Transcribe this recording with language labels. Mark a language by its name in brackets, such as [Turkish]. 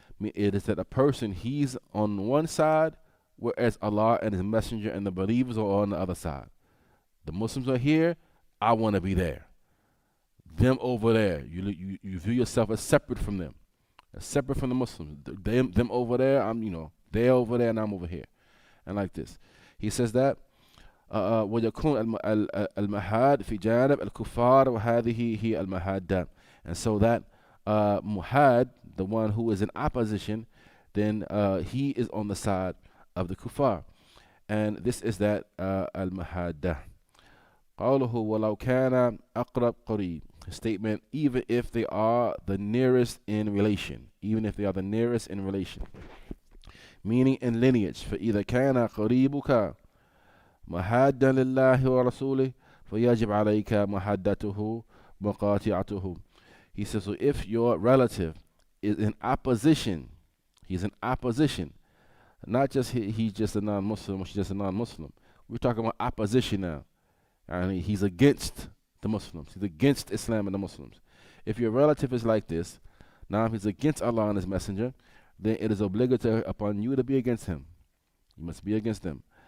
[English] It is that a person, he's on one side, whereas Allah and His Messenger and the believers are on the other side. The Muslims are here, I want to be there. Them over there, you view yourself as separate from them, as separate from the Muslims. Them over there, they're over there and I'm over here. And like this, he says that [Arabic] ويكون المحاد في جانب الكفار وهذه هي المحادة. [English] And so that muhad, the one who is in opposition, then he is on the side of the kuffar. And this is that al-mahaddah. [Arabic] قوله ولو كان أقرب قريب. [English] Statement, even if they are the nearest in relation. Even if they are the nearest in relation. Meaning in lineage. [Arabic] فإذا كان قريبك محادا لله ورسوله فيجب عليك محادته وقاطعته. [English] He says, so if your relative is in opposition, he's in opposition, not just he's just a non-Muslim or she's just a non-Muslim. We're talking about opposition now. And he's against the Muslims. He's against Islam and the Muslims. If your relative is like this, now he's against Allah and His Messenger, then it is obligatory upon you to be against him. You must be against them.